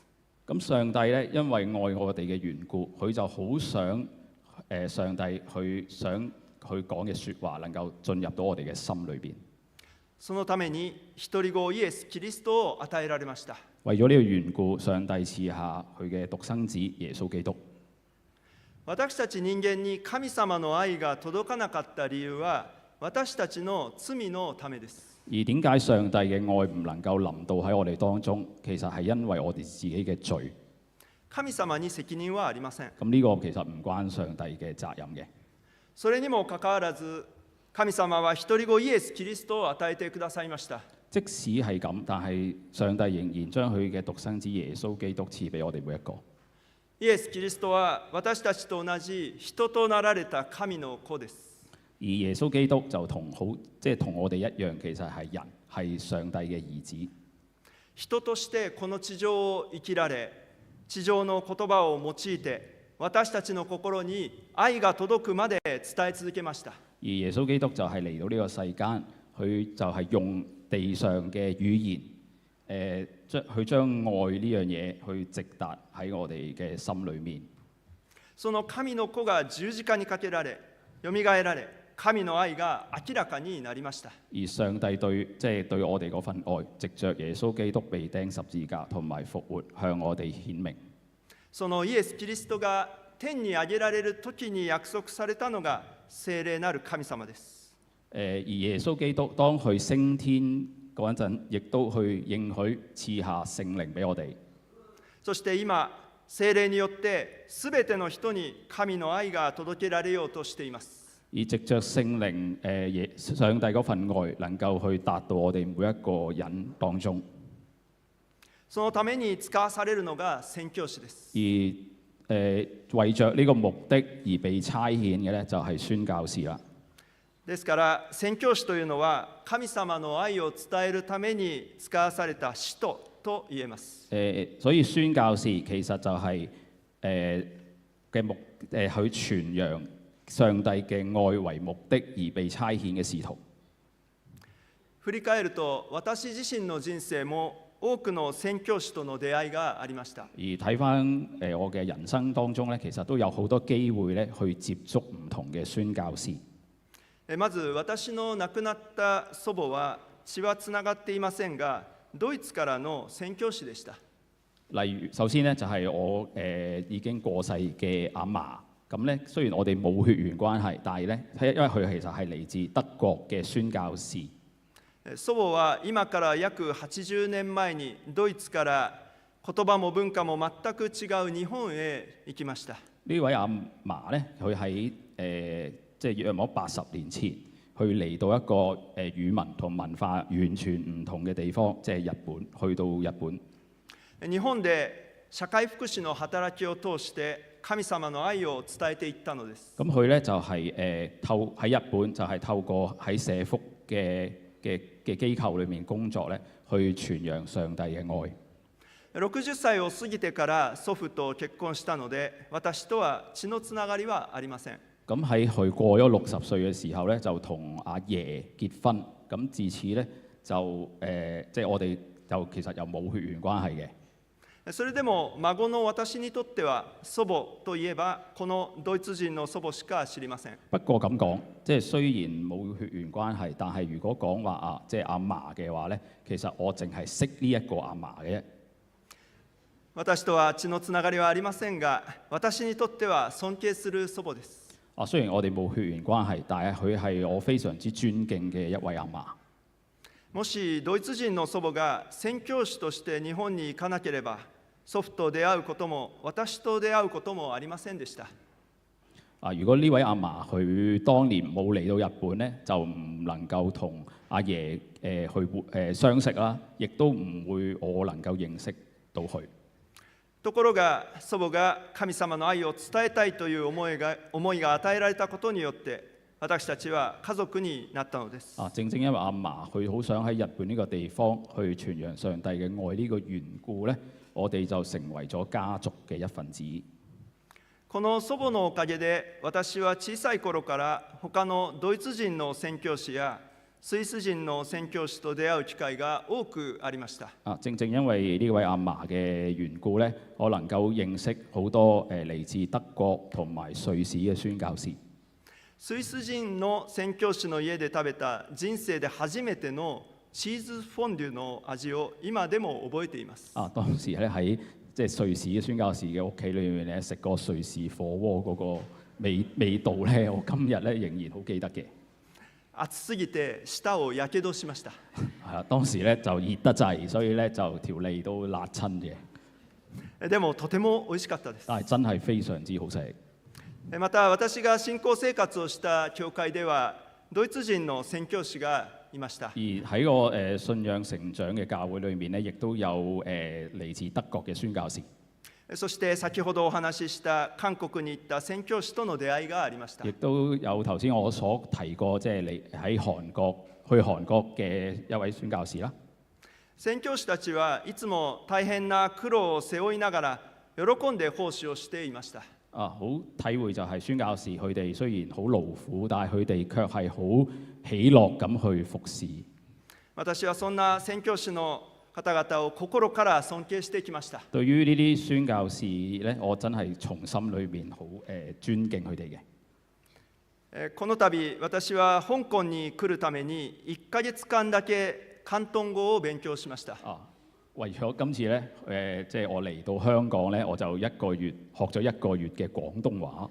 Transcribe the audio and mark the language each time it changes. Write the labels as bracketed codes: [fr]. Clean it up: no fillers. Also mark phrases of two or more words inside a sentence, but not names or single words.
[yue] 咁上帝咧，因為愛我哋嘅緣故，佢就好想上帝想佢講嘅説話能夠進入到我哋嘅心裏邊。 [ja] そのために一人子イエス・キリストを與えられました。 [yue] 為咗呢個緣故，上帝賜下佢嘅獨生子耶穌基督。 [ja] 私たち人間に神様の愛が届かなかった理由は私たちの罪のためです。 [yue] 而點解上帝嘅愛唔能夠臨到喺我哋當中？其實係因為我哋自己嘅罪。 [ja] 神様に責任はありません。 [yue] 咁呢個其實唔關上帝嘅責任嘅。 [ja] それにもかかわらず、神様は一人子イエス・キリストを与えてくださいました。 [yue] 即使係咁，但係上帝仍然將佢嘅獨生子耶穌基督賜俾我哋每一個。 [ja] イエス・キリストは私たちと同じ人となられた神の子です。 [yue] 而耶穌基督就同我哋一樣，其實係人，係上帝嘅兒子。 [ja] 人としてこの地上を生きられ、地上の言葉を用いて私たちの心に愛が届くまで伝え続けました。 [yue] 而耶穌基督就係嚟到呢個世間，佢就係用地上嘅語言，去將愛呢樣嘢去直達喺我哋嘅心裏面。 [ja] その神の子が十字架にかけられ、よみがえられ、神の愛が明らかになりました。 [yue] 而上帝對我哋嗰份愛，藉着耶穌基督被釘十字架同埋復活，向我哋顯明。 [ja] そのイエス・キリストが天に上げられる時に約束されたのが聖霊なる神様です。 [yue] 而耶穌基督當佢升天嗰陣，亦都去應許賜下聖靈俾我哋。 [ja] そして今、聖靈によってすべての人に神の愛が届けられようとしています。 [yue] 而藉着聖靈，上帝嗰份愛能夠去達到我哋每一個人當中。 [ja] そのために使わされるのが宣教師です。 [yue] 為着呢個目的而被差遣嘅咧，就係宣教士啦。 [ja] ですから宣教師というのは神様の愛を伝えるために使わされた使徒と言えます。 [yue] 所以宣教士其實就係去傳揚上帝嘅愛為目的而被差遣嘅使徒。 [ja] 振り返ると私自身の人生も多くの宣教師との出会いがありました。 [yue] 而睇翻我嘅人生當中咧，其實都有好多機會咧去接觸唔同嘅宣教士。 [ja] まず私の亡くなった祖母は血はつながっていませんが、ドイツからの宣教師でした。 [yue] 例如首先咧就係我已經過世嘅阿嫲，咁咧雖然我哋冇血緣關係，但係咧因為佢其實係嚟自德國嘅宣教士。 [ja] 祖母は今から約80年前にドイツから言葉も文化も全く違う日本へ行きました。 [yue] 呢位阿嫲咧，佢喺即係約莫80年前，去嚟到一個語文同文化完全唔同嘅地方，即係日本，去到日本。 [ja] 日本で社會福祉の働きを通して神様の愛を伝えていったのです。 [yue] 咁佢咧就係喺日本就係透過喺社福嘅機構裏面工作咧，去傳揚上帝嘅愛。 [ja] 60歳を過ぎてから祖父と結婚したので、私とは血のつながりはありません。 [yue] 咁喺佢過咗60歲嘅時候咧，就同阿爺結婚。咁自此咧就即係我哋就其實又冇血緣關係嘅。 [ja] それでも孫の私にとっては祖母といえばこのドイツ人の祖母しか知りません。 [yue] 不過咁講，即係雖然冇血緣關係，但係如果講話啊，即係阿嫲嘅話咧，其實我淨係識呢一個阿嫲嘅啫。 [ja] 私とは血のつながりはありませんが、私にとっては尊敬する祖母です。 [yue] 啊，雖然我哋冇血緣關係，但係佢係我非常之尊敬嘅一位阿嫲。 [ja] もしドイツ人の祖母が宣教師として日本に行かなければ、祖父と出会うことも私と出会うこともありませんでした。 [yue] 啊，如果呢位阿嫲佢當年冇嚟到日本咧，就唔能夠同阿爺去相識啦，亦都唔會我能夠認識到佢。 [ja] ところが祖母が神様の愛を伝えたいという思いが與えられたことによって私たちは家族になったのです。 [yue] 啊，正因為阿嫲佢好想喺日本呢個地方去傳揚上帝嘅愛呢個緣故咧，我哋就成為咗家族嘅一份子。 [ja] この祖母のおかげで私は小さい頃から他のドイツ人の宣教師やスイス人の宣教師と出會う機会が多くありました。 [yue] 啊，正因為呢位阿嫲嘅緣故咧，我能夠認識好多嚟自德國同埋瑞士嘅宣教士。 [ja] スイス人の宣教師の家で食べた人生で初めてのチーズフォンデュの味を今でも覚えています。 [yue] 啊，當時咧喺即係瑞士嘅宣教士嘅屋企裏面咧，食過瑞士火鍋嗰個味道咧，我今日咧仍然好記得嘅。 [ja] 熱すぎて舌をやけどしました。 [yue] 係啊，當時咧就熱得滯，所以咧就條脷都辣親嘅。 [ja] でもとても美味しかったです。 [yue] 但係真係非常之好食。 [ja] また私が信仰生活をした教會ではドイツ人の宣教師がいました。 [yue] 而喺我信仰成長嘅教會裏面咧，亦都有嚟自德國嘅宣教士。 [ja] そして先ほどお話しした韓国に行った宣教師との出会いがありました。 [yue] 亦都有頭先我所提過，即係你喺韓國嘅一位宣教士啦。 [ja] 宣教師たちはいつも大変な苦労を背負いながら喜んで奉仕をしていました。 [yue] 啊，好體會就係宣教士佢哋雖然好勞苦，但係佢哋卻係好喜樂咁去服侍。 [ja] 私はそんな宣教師の方々を心から尊敬してきました。 [yue] 對於呢啲宣教士咧，我真係從心裏面好尊敬佢哋嘅。 [ja] この度私は香港に來るために1ヶ月間だけ広東語を勉強しました。 [yue] 啊，為咗今次咧，即係我嚟到香港咧，我就學咗一個月嘅廣東話。